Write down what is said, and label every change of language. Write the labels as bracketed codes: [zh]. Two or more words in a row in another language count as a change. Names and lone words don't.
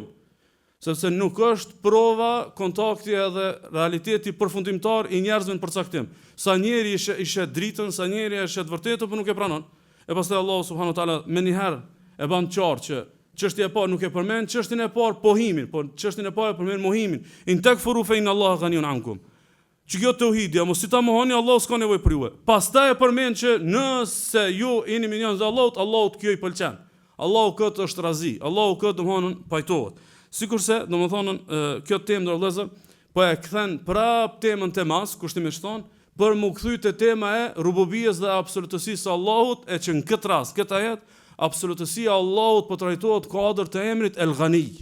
[sq] Sepse nuk është prova kontakti edhe realiteti përfundimtar i njerëzve në përcaktim. Sa njeri ishe dritën, sa njeri ishe të vërtetë, por nuk e pranon. E pastaj Allah [ar] سبحانه وتعالى [sq] më një herë e ban qartë që çështja e parë nuk e përmend, çështjen e parë pohimin, por çështjen e parë përmend mohimin. [ar] إن تكفروا فإن الله غني عنكم. [sq] Që kjo tauhidi, mos si ta mohoni, Allah s'ka nevojë për ju. Pastaj e përmend që nëse ju jeni minjans të Allahut, Allahut kjo i pëlqen. Allahu këtë është razi, Allahu këtë domthonë pajtohet. Sikurse domethënë kjo temë ndër vëllezër po e kthen prap temën temas, kushtimisht thon, për më kthy te tema e rububiyes dhe absolutësisë së Allahut, e që në këtë rast, këtë ajet, absolutësia e Allahut po trajtohet kuadër të emrit El Ghani.